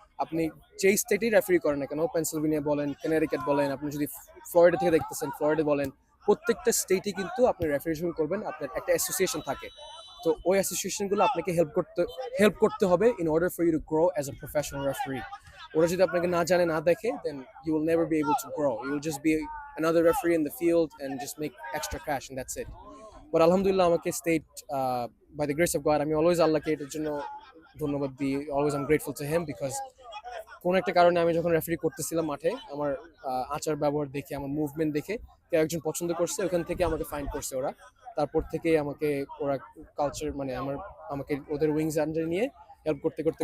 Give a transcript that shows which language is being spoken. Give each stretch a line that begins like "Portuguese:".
Bangla: আপনি যেই স্টেটেই রেফারি করেন না কেন, পেনসিলভেনিয়া বলেন, কানেটিকাট বলেন, আপনি যদি ফ্লোরিডা থেকে দেখতেছেন, ফ্লোরিডা বলেন, প্রত্যেকটা স্টেটে কিন্তু আপনি রেফারি যখন করবেন আপনার একটা অ্যাসোসিয়েশন থাকে। তো ওই অ্যাসোসিয়েশনগুলো আপনাকে হেল্প করতে হবে
English: In order for you to grow as a professional referee.
Bangla: ওরা যদি আপনাকে না জানে, না দেখে,
English: Then you will never be able to grow. You will just be another referee in the field and just make extra cash and that's it.
Bangla: But alhamdulillah আমাকে state,
English: by the grace of God,
Bangla: আমি always আল্লাহকে এটার জন্য ধন্যবাদ দিই।
English: always I am grateful to him because
Bangla: কোন একটা কারণে আমি যখন রেফারি করতেছিলাম মাঠে, আমার আচার ব্যবহার দেখে, আমার মুভমেন্ট দেখে কেউ একজন পছন্দ করছে, ওখান থেকে আমাকে ফাইন্ড করছে ওরা। তারপর থেকে আমাকে ওরা কালচার, মানে আমাকে ওদের উইংস আন্ডারে নিয়ে হেল্প করতে করতে।